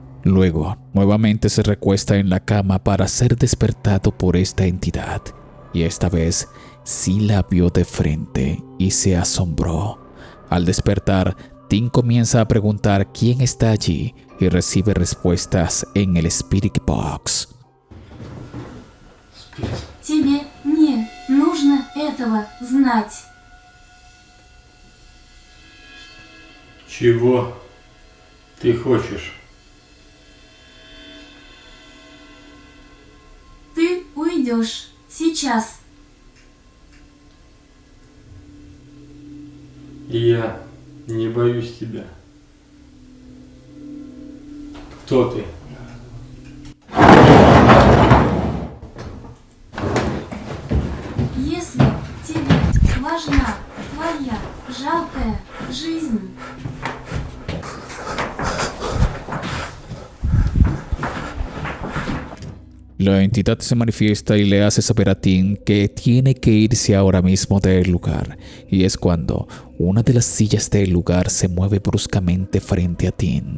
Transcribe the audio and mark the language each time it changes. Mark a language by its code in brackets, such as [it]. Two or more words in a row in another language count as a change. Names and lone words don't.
[es] Luego, nuevamente se recuesta en la cama para ser despertado por esta entidad. Y esta vez sí la vio de frente y se asombró. Al despertar, Tim comienza a preguntar quién está allí y recibe respuestas en el Spirit Box. [ru] Тебе не нужно этого знать. Чего ты хочешь? Ты уйдешь сейчас. Я не боюсь тебя. Кто ты? Если тебе важна твоя жалкая жизнь, [es] La entidad se manifiesta y le hace saber a Tim que tiene que irse ahora mismo del lugar, y es cuando una de las sillas del lugar se mueve bruscamente frente a Tim.